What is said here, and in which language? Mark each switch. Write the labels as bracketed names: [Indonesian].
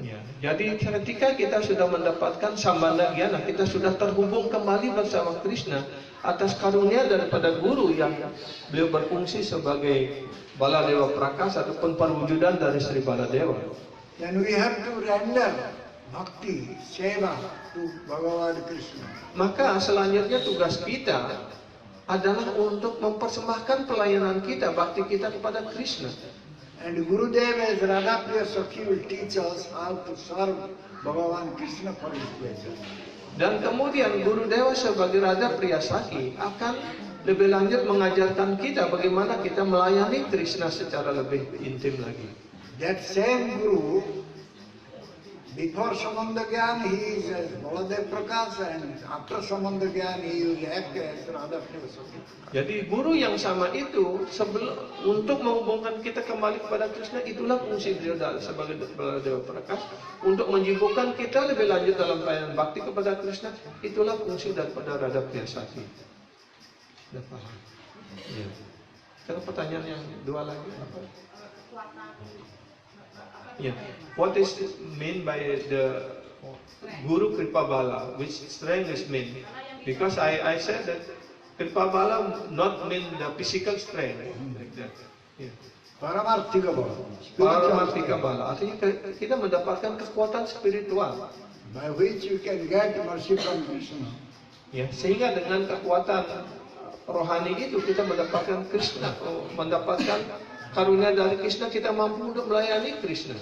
[Indonesian] Ya, jadi ketika kita sudah mendapatkan sambandha gyana, kita sudah terhubung kembali bersama Krishna atas karunia daripada guru yang beliau berfungsi sebagai Baladewa Prakash ataupun perwujudan dari Sri Baladewa. [English] Then we have to render bhakti, seva to Bhagavan Krishna. [Indonesian] Maka selanjutnya tugas kita adalah untuk mempersembahkan pelayanan kita, bakti kita kepada Krishna. [English] And Gurudev as Radha Priyasaki will teach us how to serve Bhagavan Krishna for his pleasure. [Indonesian] Dan kemudian Guru Dewa sebagai Radha Priyasaki akan lebih lanjut mengajarkan kita bagaimana kita melayani Krishna secara lebih intim lagi. [English] That same Guru, before Samandha Gyan, he is as Baladev Prakash, and after Samandha Gyan, he will act as Radha Priyasaki. [Indonesian] Jadi guru yang sama itu untuk menghubungkan kita kembali kepada Krishna, itulah fungsi beliau sebagai Baladewa Prakash. Untuk menyibukkan kita lebih lanjut dalam pelayanan bakti kepada Krishna, itulah fungsi daripada Radha Priyasaki. Sudah paham? Ya. Sekarang pertanyaan yang dua lagi apa? Yeah. [English] What is mean by the Guru Kripabala? Which strength is mean? Because I said that Kripabala not mean the physical strength like that. Yeah. [Sanskrit] Paramarthika Bala. Paramarthika Bala. [Indonesian] Artinya kita mendapatkan kekuatan spiritual [English] by which you can get mercy from Krishna. [Indonesian] Ya, sehingga dengan kekuatan rohani itu kita mendapatkan Krishna, mendapatkan karunia dari Krishna, kita mampu untuk melayani Krishna.